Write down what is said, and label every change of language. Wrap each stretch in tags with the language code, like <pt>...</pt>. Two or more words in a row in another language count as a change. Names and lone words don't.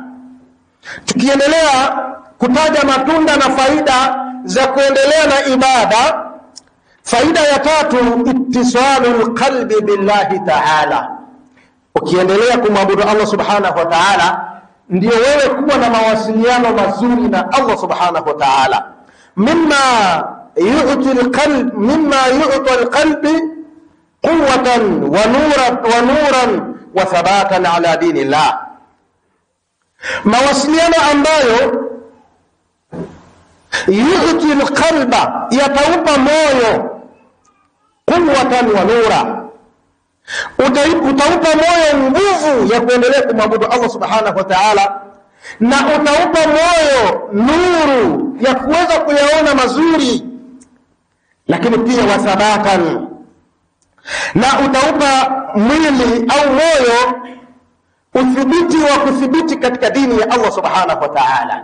<sw>Tukiendelea kutaja matunda na faida za kuendelea na ibada, faida ya 3,</sw> <ar>اتصال القلب بالله تعالى.</ar> <sw>Ukiendelea kumwabudu Allah</sw> <ar>سبحانه وتعالى,</ar> <sw>ndio wewe kuwa na mawasiliano mazuri na Allah</sw> <ar>سبحانه وتعالى. مما يعطي القلب قوة ونورا وثباتا على دين الله,</ar> <sw>mawasiliano ambayo</sw> <ar>يعطي القلب,</ar> <sw>yataupa moyo,</sw> <ar>قوة ونورا,</ar> <sw>utaupa moyo nguvu ya kuendelea kumwabudu Allah</sw> <ar>سبحانه وتعالى,</ar> <sw>na utaupa moyo nuru ya kuweza kuyaona mazuri, lakini pia wathabatan, na utaupa mwili au moyo uthibiti wa kuthibiti katika dini ya Allah</sw> <ar>سبحانه وتعالى.</ar>